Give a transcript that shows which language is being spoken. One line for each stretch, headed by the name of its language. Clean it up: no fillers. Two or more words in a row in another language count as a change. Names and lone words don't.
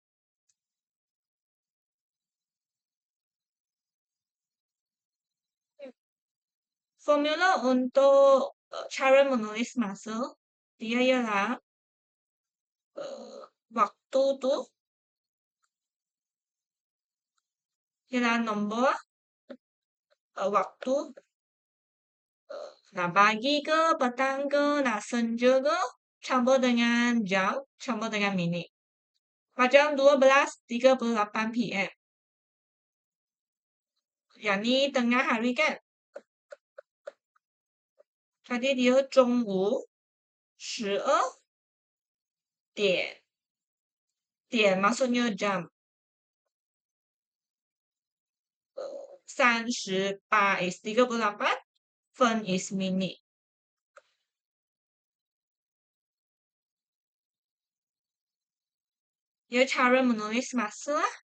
Malay: Formula untuk cara menulis masa, dia ialah waktu tu ialah nombor waktu nak pagi ke, petang ke, nak senja ke, campur dengan jam, campur dengan minit. Macam 12.38 PM. Yang ni tengah hari kan? Jadi dia
Chinese: 中午12点.
Malay: 点 maksudnya jam. 38 is 38. 分 is minit. Dia cara menulis masa lah.